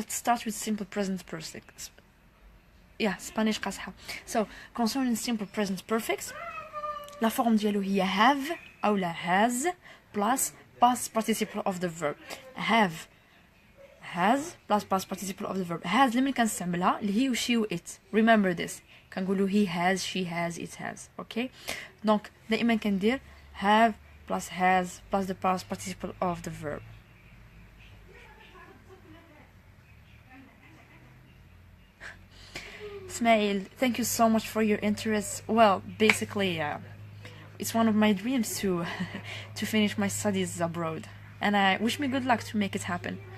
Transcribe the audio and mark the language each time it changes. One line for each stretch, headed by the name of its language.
English: Let's start with simple present perfect. Yeah, Spanish قاصحة. So, concerning simple present perfect, la forme
Arabic: ديالو هي
English: have أو لا has plus past participle of the verb. Have, has plus past participle of the verb.
Arabic: has لمن كنستعملها اللي هي she و it.
English: Remember this.
Arabic: كنقولوا
English: he has, she has, it has. Okay. Donc
Arabic: دائما كندير
English: have plus has plus the past participle of the verb. Ismail, thank you so much for your interest. Well, basically, it's one of my dreams to to finish my studies abroad, and I wish me good luck to make it happen.